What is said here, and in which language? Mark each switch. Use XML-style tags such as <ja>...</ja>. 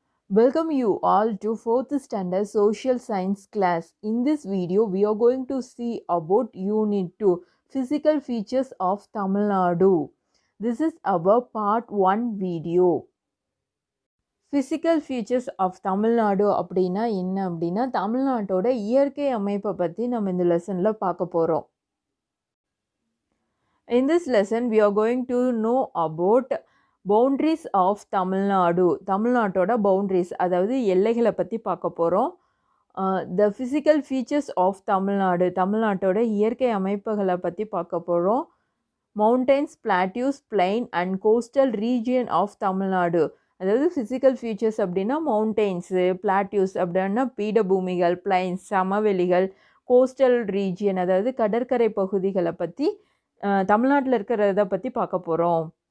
<en>Welcome you all to 4th standard social science class. In this video, we are going to see about Unit 2, Physical Features of Tamil Nadu. This is our part 1 video. Physical features of Tamil Nadu</en> <ta>அப்படின்னா என்ன அப்படின்னா தமிழ்நாட்டோட இயற்கை அமைப்பை பற்றி நம்ம இந்த லெசனில் பார்க்க போகிறோம்.</ta> <en>In this lesson, we are going to know about boundaries of Tamil Nadu.</en> <ta>தமிழ்நாட்டோட பவுண்ட்ரிஸ் அதாவது எல்லைகளை பற்றி பார்க்க போகிறோம்.</ta> <en>the physical features of Tamil Nadu,</en> <ta>தமிழ்நாட்டோட இயற்கை அமைப்புகளை பற்றி பார்க்க போகிறோம்.</ta> <en>Mountains, plateaus, plain and coastal region of Tamil Nadu.</en> <ta>அதாவது ஃபிசிக்கல் ஃபீச்சர்ஸ் அப்படின்னா மவுண்டெயின்ஸு, பிளாட்யூஸ் அப்படின்னா பீடபூமிகள், பிளைன்ஸ் சமவெளிகள், கோஸ்டல் ரீஜியன் அதாவது கடற்கரை பகுதிகளை பற்றி தமிழ்நாட்டில் இருக்கிறத பற்றி பார்க்க போகிறோம்.</ta>